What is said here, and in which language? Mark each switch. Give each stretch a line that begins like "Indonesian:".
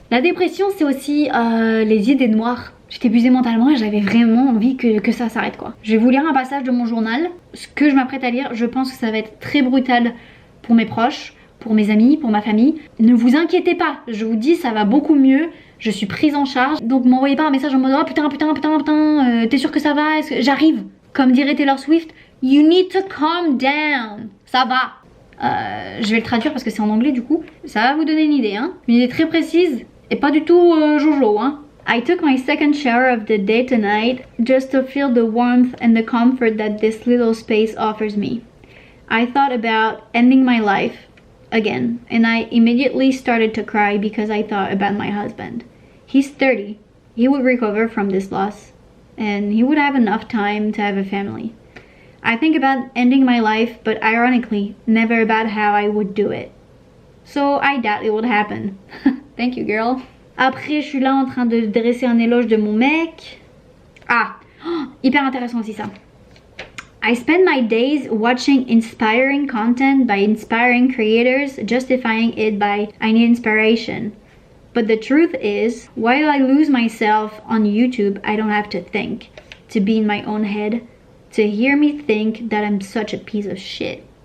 French: La dépression, c'est aussi les idées noires. J'étais épuisée mentalement et j'avais vraiment envie que ça s'arrête quoi. Je vais vous lire un passage de mon journal. Ce que je m'apprête à lire, je pense que ça va être très brutal pour mes proches, pour mes amis, pour ma famille. Ne vous inquiétez pas, je vous dis ça va beaucoup mieux. Je suis prise en charge, donc m'envoyez pas un message en mode oh putain, t'es sûr que ça va? J'arrive. Comme dirait
English: Taylor Swift, you need to calm down.
French: Ça va. Je vais le traduire parce que c'est en anglais du coup. Ça va vous donner une idée, hein. Une idée très précise et pas du tout jojo, hein.
English: I took my second shower of the day tonight just to feel the warmth and the comfort that this little space offers me. I thought about ending my life again, and I immediately started to cry because I thought about my husband. He's 30. He would recover from this loss, and he would have enough time to have a family. I think about ending my life, but ironically, never about how I would do it. So I doubt it would happen. Thank you, girl.
French: Après, je suis là en train de dresser un éloge de mon mec. Ah, hyper intéressant aussi ça.
English: I spend my days watching inspiring content by inspiring creators, justifying it by I need inspiration. But the truth is, while I lose myself on YouTube, I don't have to think, to be in my own head, to hear me think that I'm such a piece of shit.